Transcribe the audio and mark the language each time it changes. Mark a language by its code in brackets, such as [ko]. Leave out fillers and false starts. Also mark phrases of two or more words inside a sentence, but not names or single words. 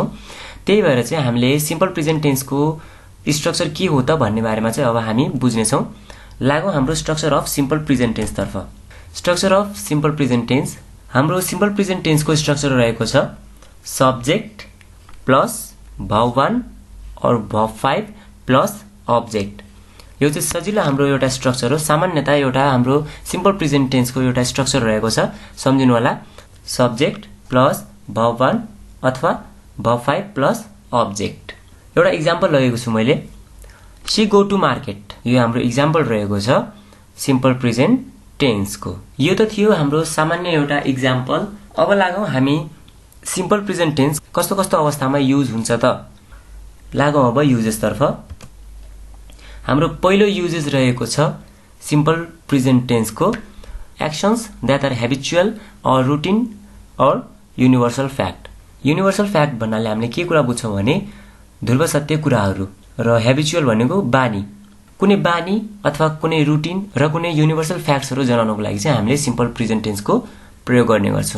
[ne] त्यही भएर चाहिँ हामीले [en] simple present [ne] टेन्सको स्ट्रक्चर के हो त भन्ने बारेमा चाहिँ अब हामी बुझ्ने छौं। लागौं हाम्रो [en] structure of simple present tense [ne] तर्फ। [en] structure of simple present tense [ne] हाम्रो [en] simple present [ne] टेन्सको स्ट्रक्चर रहेको छ [en] subject plus verb 1 [ne] और [en] verb 5 plus object. [ne] यो चाहिँ सजिलो हाम्रो एउटा स्ट्रक्चर हो। सामान्यतः एउटा हाम्रो [en] simple present [ne] टेन्सको एउटा स्ट्रक्चर रहेको छ, सम्झिनु होला। [en] subject plus verb 1 अथवा verb 5 plus object. [ne] एउटा एक्जाम्पल लगेको छु मैले। [en] she go to market. [ne] यो हाम्रो इक्जाम्पल रहेको छ सिम्पल प्रेजेन्ट टेन्सको। यो त थियो हाम्रो सामान्य एउटा इक्जाम्पल। अब लागौं हामी [en] simple present tense [ne] कस्तो कस्तो अवस्थामा युज हुन्छ त। लागौं अब युजेस तर्फ। हाम्रो पहिलो युजेस रहेको छ सिम्पल प्रेजेन्ट टेन्सको [en] actions that are habitual or routine or universal fact. universal fact [ne] भन्नाले हामीले के कुरा बुझ्छौं भने ध्रुव सत्य कुराहरू र हैबिचुअल भनेको बानी। कुनै बानी अथवा कुनै रुटिन र कुनै युनिभर्सल फ्याक्ट्सहरू जनाउनको लागि चाहिँ हामीले [en] simple present [ne] टेन्सको प्रयोग गर्ने गर्छौं।